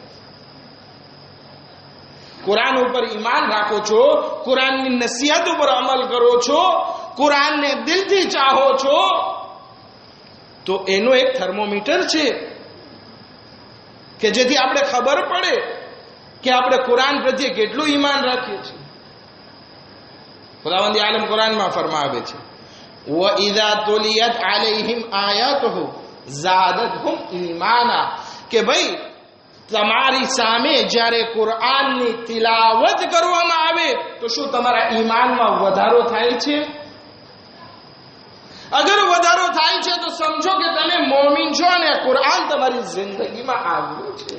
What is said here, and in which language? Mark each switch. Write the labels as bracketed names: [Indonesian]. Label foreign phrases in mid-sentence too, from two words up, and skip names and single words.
[Gujarati] કુરઆન ઉપર ઈમાન રાખો છો, કુરઆનની નસીહત ઉપર અમલ કરો છો, કુરઆનને દિલથી ચાહો છો, તો એનો એક થર્મોમીટર છે કે જેથી આપણે ખબર પડે કે આપણે કુરઆન પ્રત્યે કેટલું ઈમાન રાખીએ છીએ. ખુદાવંદી આલમ કુરઆનમાં ફરમાવે છે, [Arabic] وَإِذَا تُلِيَتْ عَلَيْهِمْ آيَاتُهُ زَادَتْهُمْ إِيمَانًا. [Gujarati] કે ભાઈ તમારી સામે જ્યારે કુરઆનની તિલાવત કરવામાં આવે તો શું તમારા ઈમાનમાં વધારો થાય છે? અગર વધારો થાય છે તો સમજો કે તમે મોમિન છો અને કુરઆન તમારી જિંદગીમાં આવ્યું છે.